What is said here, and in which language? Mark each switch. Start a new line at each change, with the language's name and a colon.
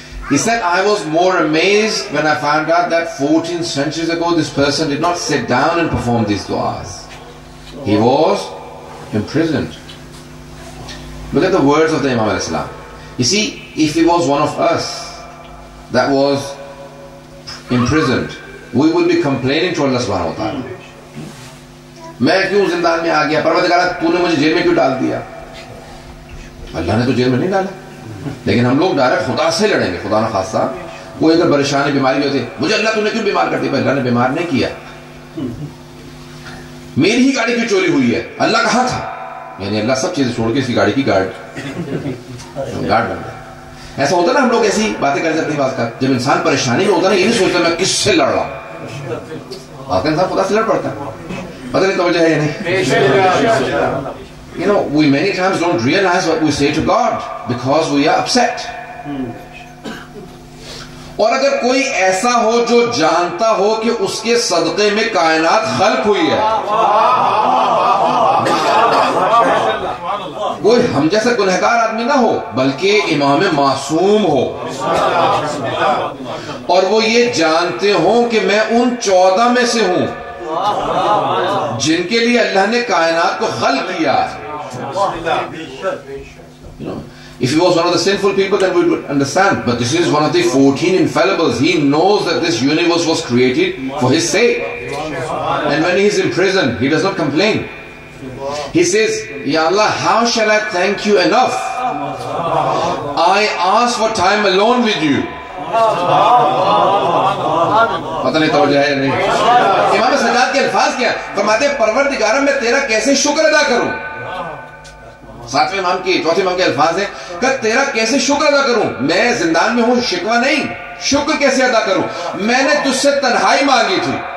English: He said, I was more amazed when I found out that 14 centuries ago this person did not sit down and perform these du'as. He was imprisoned. Look at the words of the Imam al-Islam. You see, if he was one of us that was imprisoned, we would be complaining to Allah subhanahu wa ta'ala.
Urdu: میں کیوں زندان میں آ گیا؟ پروردگار تو نے مجھے jail میں کیوں ڈال دیا؟ اللہ نے تو جیل میں نہیں ڈالا، لیکن ہم لوگ ڈائریکٹ خدا سے لڑیں گے. خدا نہ خاصہ کوئی اگر پریشانی بیماری ہوتی، مجھے اللہ تو نے کیوں بیمار کر دیا؟ اللہ نے بیمار نہیں کیا. میری ہی گاڑی کی چوری ہوئی ہے، اللہ کہاں تھا؟ یعنی اللہ سب چیزیں چھوڑ کے اس کی گاڑی کی گارڈ بن گیا. ایسا ہوتا نا، ہم لوگ ایسی باتیں کر جاتے ہیں بات کا. جب انسان پریشانی میں ہوتا ہے نا، یہ نہیں سوچتا میں کس سے لڑ رہا ہوں. آتا انسان خدا سے لڑ پڑتا ہے. پتہ نہیں توجہ ہے یا نہیں؟
English: You know, we many times don't realize what we say to God because we are upset.
Urdu: اور اگر کوئی ایسا ہو جو جانتا ہو کہ اس کے صدقے میں کائنات خلق ہوئی ہے، کوئی ہم جیسا گنہگار آدمی نہ ہو بلکہ امام معصوم ہو، اور وہ یہ جانتے ہوں کہ میں ان 14 میں سے ہوں جن کے لیے اللہ نے کائنات کو خلق کیا.
English: If he was one of the sinful people, then we would understand. But this is one of the 14 infallibles. He knows that this universe was created for his sake. And when he is in prison, he does not complain. He says, Ya Allah, how shall I thank you enough? I ask for time alone with you.
Urdu: پتہ نہیں توجہ ہے یا نہیں؟ امام سجاد کے الفاظ کیا فرماتے ہیں، پروردگارہ میں تیرا کیسے شکر ادا کروں. 7ویں امام کی 4تھے امام کے الفاظ ہیں کہ تیرا کیسے شکر ادا کروں. میں زندان میں ہوں، شکوہ نہیں، شکر کیسے ادا کروں. میں نے تجھ سے تنہائی مانگی تھی.